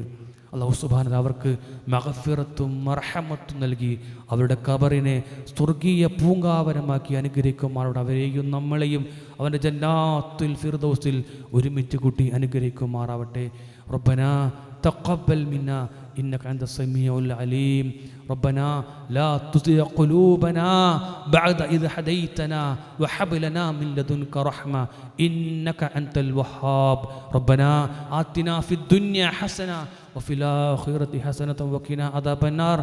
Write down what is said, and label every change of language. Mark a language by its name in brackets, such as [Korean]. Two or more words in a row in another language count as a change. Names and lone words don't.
[Arabic] الله سبحانه وتعالى [Malayalam] അവർക്ക് മഗ്ഫിറത്തും മർഹമത്തും നൽകി അവരുടെ ഖബറിനെ സ്വർഗീയ പൂങ്കാവനമാക്കി അനുഗ്രഹിക്കുമാറാവട്ടെ. അവരെയും നമ്മളെയും അവൻ്റെ ജന്നാത്തുൽ ഫിർദൗസിൽ ഒരുമിച്ച് കൂട്ടി അനുഗ്രഹിക്കുമാറാവട്ടെ. [Arabic] ربنا تقبل منا إنك أنت السميع العليم. ربنا لا تزغ قلوبنا بعد إذ هديتنا وهب لنا من لدنك رحمة إنك أنت الوهاب. ربنا آتنا في الدنيا حسنة وفي الآخرة حسنة وقنا عذاب النار.